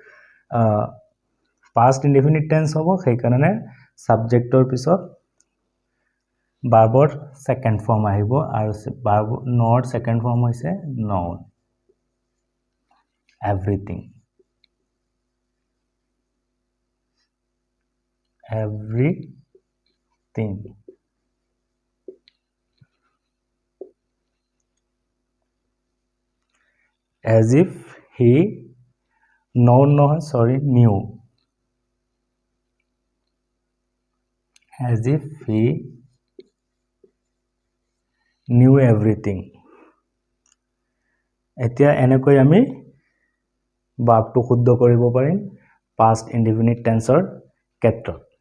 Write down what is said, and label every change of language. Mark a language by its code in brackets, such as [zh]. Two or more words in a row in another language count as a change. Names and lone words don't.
[en] past indefinite tense [as] হ'ব সেই কাৰণে সাবজেক্টৰ পিছত ভাৰ্বৰ [en] second form [as] আহিব আৰু ভাৰ্ব ন'ৰ [en] second form [as] হৈছে known [en] everything as if he known নহয় sorry knew as if he knew everything [as] এতিয়া এনেকৈ আমি ভাৰ্বটো শুদ্ধ কৰিব পাৰিম [en] past indefinite tense [as] ৰ ক্ষেত্ৰত